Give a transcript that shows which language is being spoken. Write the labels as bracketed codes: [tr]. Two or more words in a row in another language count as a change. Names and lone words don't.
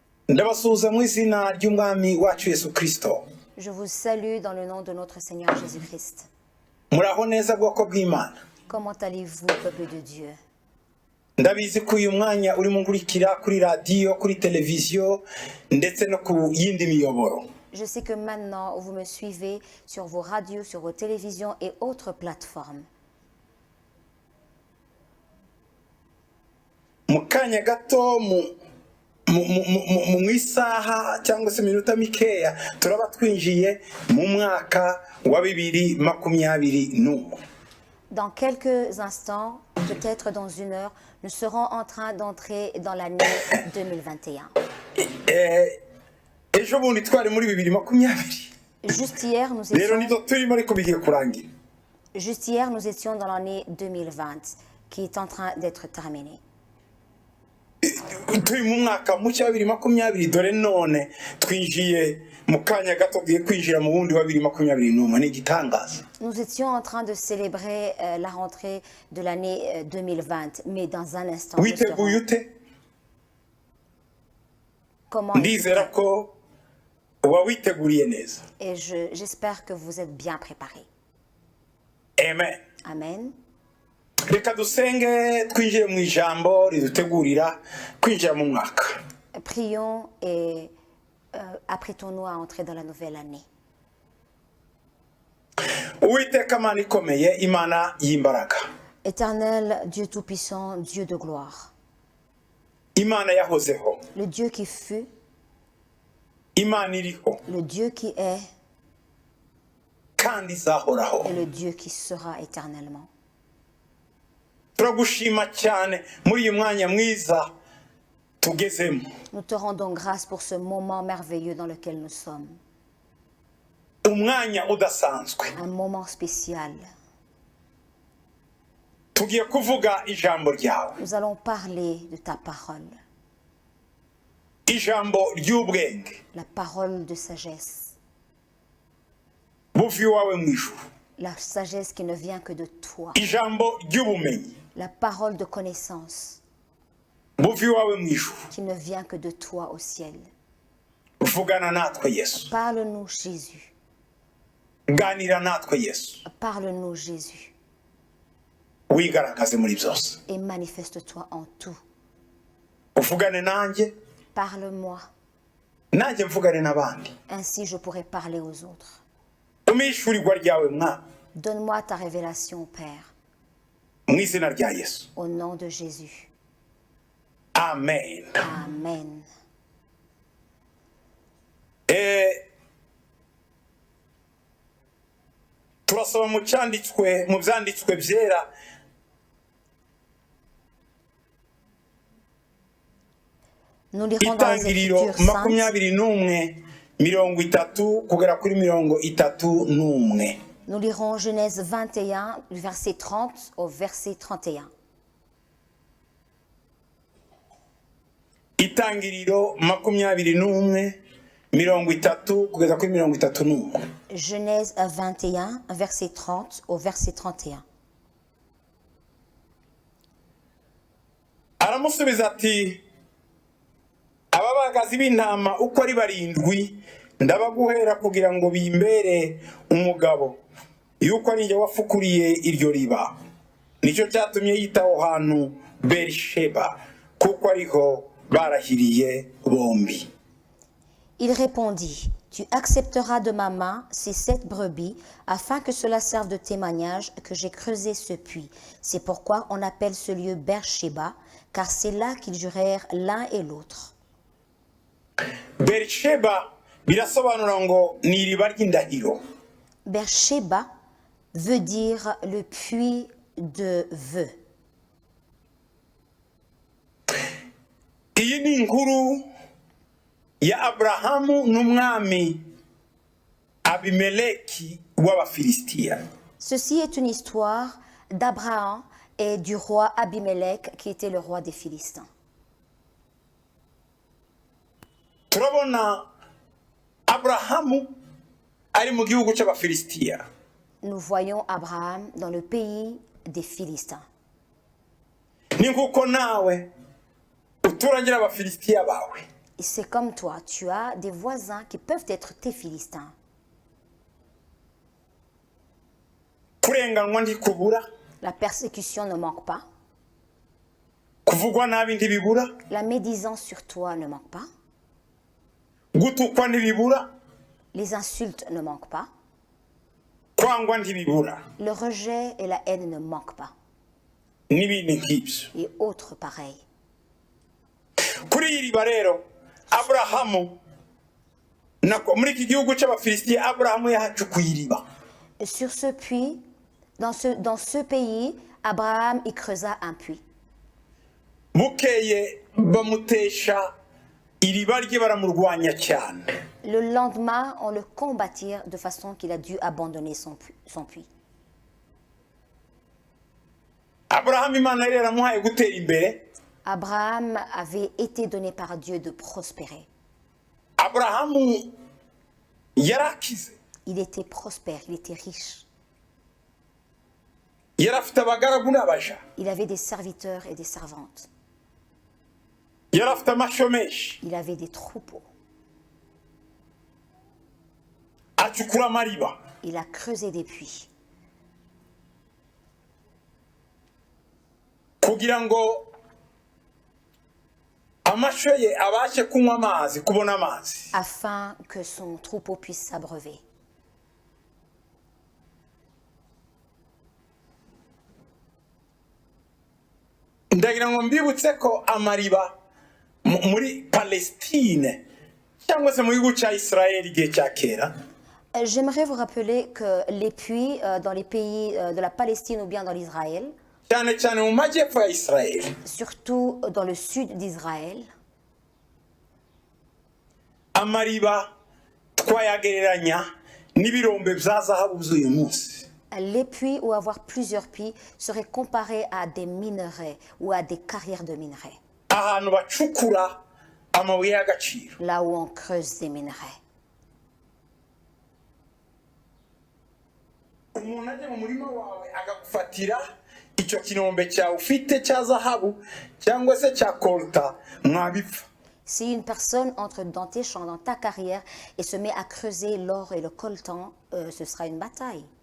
[rw] ndabasuhuza mu izina ry'umwami wacu Yesu Kristo. [fr] Je vous salue dans le nom de notre Seigneur Jésus-Christ. [rw] Muraho neza bwoko bw'Imana. [fr] Comment allez-vous, peuple de Dieu? [rw] Ndabizi ko uyu mwanya urimo nkurikira kuri radio, kuri televiziyo ndetse no ku yindi miyoboro. [fr] Je sais que maintenant vous me suivez sur vos radios, sur vos télévisions et autres plateformes. [rw] Mu kanya gato mu isaha cyangwa se minota mikeya turaba twinjiye mu mwaka wa 2021. [fr] Dans quelques instants, peut-être dans une heure, nous serons en train d'entrer dans l'année 2021. [rw] Ejo bundi twari muri 2020. [fr] Juste hier, nous étions dans l'année 2020 qui est en train d'être terminée. [rw] Turi mu mwaka mucya 2020 dore none twinjiye mu kanya gato giye kwinjira mu wundi wa 2021 ni gitangaza. [fr] Nous étions en train de célébrer la rentrée de l'année 2020, mais dans un instant. [rw] Witeguye ute? [fr] Comment? [rw] Ndizera ko wawiteguriye neza. [fr] Et j'espère que vous êtes bien préparés. [rw] Amen. [fr] Amen. [rw] Reka dusenge twinjire mu ijambo ridutegurira kwinjira mu mwaka. [fr] Prions et apprêtons-nous à entrer dans la nouvelle année. [rw] Uwiteka Mana ikomeye, Imana y'imbaraga. [fr] Éternel Dieu tout-puissant, Dieu de gloire. [rw] Imana yahozeho. [fr] Le Dieu qui fut. [rw] Imana iriho. [fr] Le Dieu qui est. [rw] Kandi izahoraho. [fr] Et le Dieu qui sera éternellement. [rw] Turagushima cyane muri uyu mwanya mwiza tugezemo. [fr] Nous te rendons grâce pour ce moment merveilleux dans lequel nous sommes. [rw] Umwanya udasanzwe. [fr] Un moment spécial. [rw] Tugiye kuvuga ijambo ryawe. [fr] Nous allons parler de ta parole. [rw] Ijambo ry'ubwenge. [fr] La parole de sagesse. [rw] Buvi wawe mwijuru. [fr] La sagesse qui ne vient que de toi. [rw] Ijambo ry'ubumenyi. [fr] La parole de connaissance. [rw] Buvi wawe mwijuru. [fr] Qui ne vient que de toi au ciel. [rw] Vugana natwe Yesu. [fr] Parle-nous Jésus. [rw] Ganira natwe Yesu. [fr] Parle-nous Jésus. [rw] Wigaragaze muri byose. [fr] Et manifeste-toi en tout. [rw] Uvugane nanjye. [fr] Parle-moi. [rw] Nanjye mvugane n'abandi. [fr] Ainsi je pourrai parler aux autres. [rw] Umishurirwa ryawe mwana. [fr] Donne-moi ta révélation, Père. [rw] Mu izina rya Yesu. [fr] Au nom de Jésus. [rw] Amen. [fr] Amen. [rw] Turasoma mu byanditswe byera. [fr] Nous lirons dans les Écritures saintes. [rw] 21:30 kugera kuri 31. [fr] Nous lirons Genèse 21, du verset 30 au verset 31. [rw] Itangiriro 21:30 kugeza kuri 31. [fr] Genèse 21, verset 30 au verset 31. [rw] Aramusubiza ati ababagazi b'intama uko ari 7 ndabaguhera kugira ngo bimbere umugabo yuko ari nje wafukuriye iryo riba. Nicyo cyatumye yitaho hantu Berisheba kuko ariho barahiriye bombi. [fr] Il répondit, tu accepteras de ma main ces 7 brebis afin que cela serve de témoignage que j'ai creusé ce puits. C'est pourquoi on appelle ce lieu Beersheba, car c'est là qu'ils jurèrent l'un et l'autre. [rw] Berisheba birasobanura ngo ni iriba ry'indahiro. [fr] Beersheba veut dire le puits de vœux. [rw] Iyi ni inkuru ya Abrahamu n'umwami Abimeleki w'Abafilisitiya. [fr] Ceci est une histoire d'Abraham et du roi Abimelech qui était le roi des Philistins. [rw] Turabona Abrahamu ari mu gihugu cy'Abafilisitiya. [fr] Nous voyons Abraham dans le pays des Philistins. [rw] Ni nkuko nawe uturagira Abafilisitiya bawe. [fr] Et c'est comme toi, tu as des voisins qui peuvent être tes Philistins. [rw] kurenganwa ntikubura, [fr] La persécution ne manque pas. [rw] kuvugwa nabi ntibibura, [fr] La médisance sur toi ne manque pas. [rw] gutukwa ntibibura, [fr] Les insultes ne manquent pas. [rw] kwangwa ntibibura, [fr] Le rejet et la haine ne manquent pas. [rw] n'ibindi nk'ibyo. [fr] Et autres pareils. [rw] Kuri iri riba rero Aburahamu muri iki gihugu cy'Abafilisitiya Aburahamu yahacukuye iriba. [fr] Et sur ce puits, dans ce pays, Abraham y creusa un puits. [rw] Bukeye bamutesha iriba rye baramurwanya cyane. [fr] Le lendemain, on le combattit de façon qu'il a dû abandonner son puits. [rw] Aburahamu Imana yari yaramuhaye gutera imbere. [fr] Abraham avait été donné par Dieu de prospérer. [rw] Aburahamu yarakize. [fr] Il était prospère, il était riche. [rw] Yarafite abagaragu n'abaja. [fr] Il avait des serviteurs et des servantes. [rw] Yarafite amashomeshi. [fr] Il avait des troupeaux. [rw] Acukura amariba. [fr] Il a creusé des puits. [rw] Kugira ngo amasho ye abashe kunywa amazi, kubona amazi. [fr] Afin que son troupeau puisse s'abreuver. [rw] Ndagira ngo mbibutse ko amariba muri Palestine cyangwa se mu gihugu cya Israel igihe cya kera. [fr] J'aimerais vous rappeler que les puits dans les pays de la Palestine ou bien dans l'Israël, [rw] cyane cyane mu majyepfo ya Israel, [fr] surtout dans le sud d'Israël, [rw] amariba twayagereranya n'ibirombe bya zahabu by'uyu munsi. [fr] les puits ou avoir plusieurs puits seraient comparés à des minerais ou à des carrières de minerais. [rw] Ahantu bacukura amabuye y'agaciro. [fr] Là où on creuse des minerais. [rw] Umuntu ajya mu murima wawe agagufatira icyo kinombe cyawe ufite cya zahabu cyangwa se cya kolta, mwabipfa. [fr] Si une personne entre dans tes champs, dans ta carrière, et se met à creuser l'or et le coltan, ce sera une bataille.